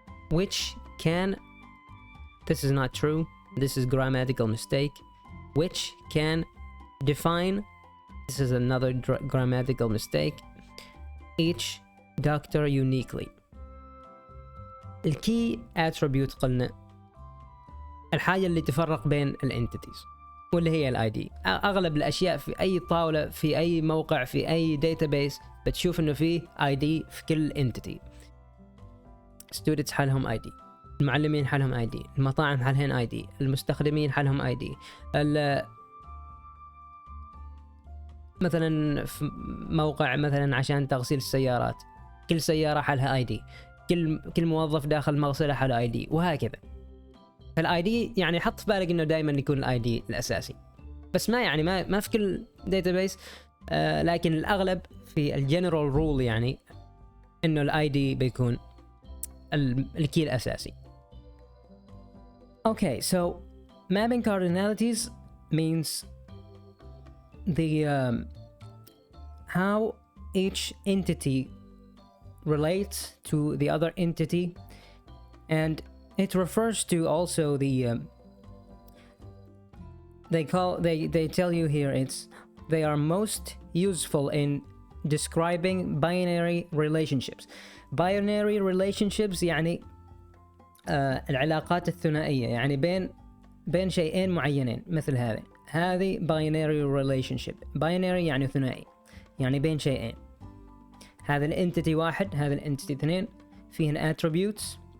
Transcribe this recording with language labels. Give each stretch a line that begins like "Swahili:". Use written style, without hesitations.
English: This is not true, this is grammatical mistake. Which can define, this is another grammatical mistake, each doctor uniquely.
Arabic: الكي attribute قلنا الحاجة اللي تفرق بين الانتيتيز، واللي هي الاي دي. اغلب الاشياء في اي طاولة، في اي موقع، في اي database بتشوف انه فيه اي دي في كل entity. students حالهم اي دي، المعلمين حالهم اي دي، المطاعم حالهن اي دي، المستخدمين حالهم اي دي. مثلا في موقع مثلا عشان تغسيل السيارات، كل سيارة حالها اي دي، كل موظف داخل مغسلة حاله اي دي، وهكذا. فالاي دي يعني حط في بالك انه دائما يكون الاي دي الاساسي، بس ما يعني ما في كل داتابيس، لكن الاغلب في الجنرال رول يعني انه الاي دي بيكون الكي الاساسي.
English: Okay, so mapping cardinalities means the how each entity relates to the other entity, and it refers to also the they tell you here it's they are most useful in describing binary relationships.
Arabic: Binary relationships يعني العلاقات الثنائية، يعني بين شيئين معينين، مثل هذه binary relationship. binary يعني ثنائي، يعني بين شيئين. هذا الانتيتي واحد، هذا الانتيتي اثنين، فيهن attributes.